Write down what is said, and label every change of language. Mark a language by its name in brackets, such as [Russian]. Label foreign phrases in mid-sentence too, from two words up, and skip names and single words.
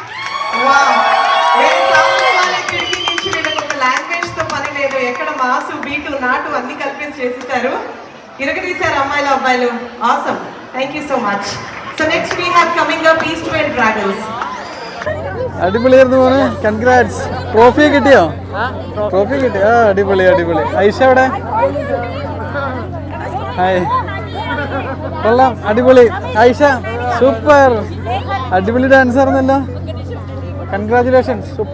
[Telugu] లాంగ్వేజ్ తో పని లేదు ఎక్కడ మాసు బీటు నాటు అన్ని కలిపేసి చేసేసారు ఇరగదీశారు అమ్మాయిలు అబ్బాయిలు [English] awesome thank you so much so next we have coming up [Telugu] ఈస్ట్ వెస్ట్ డ్రాగన్స్ [Malayalam] അടിപൊളിയായിരുന്നു മോനെ കൺഗ്രാറ്റ്സ് ട്രോഫി കിട്ടിയോ ട്രോഫി കിട്ടിയോ അടിപൊളി അടിപൊളി ഐഷ എവിടെ ഹായ് കൊള്ളാം അടിപൊളി ഐഷ സൂപ്പർ അടിപൊളി ഡാൻസ് ആയിരുന്നല്ലോ കൺഗ്രാജുലേഷൻസ് സൂപ്പർ